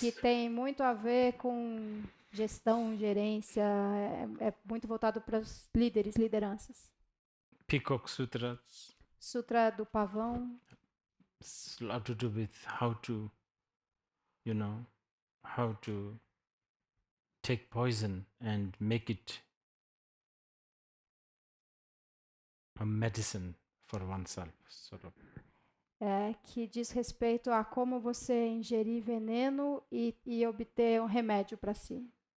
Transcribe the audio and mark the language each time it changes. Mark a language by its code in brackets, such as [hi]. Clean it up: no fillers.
[pt] Que tem muito a ver com gestão, gerência, é muito voltado para os líderes, lideranças. [en] Peacock Sutra. [pt] Sutra do pavão. [en] It's a lot to do with how to take poison and make it a medicine for oneself, sort of. [pt] Que diz respeito a como você ingerir veneno e obter um remédio para si.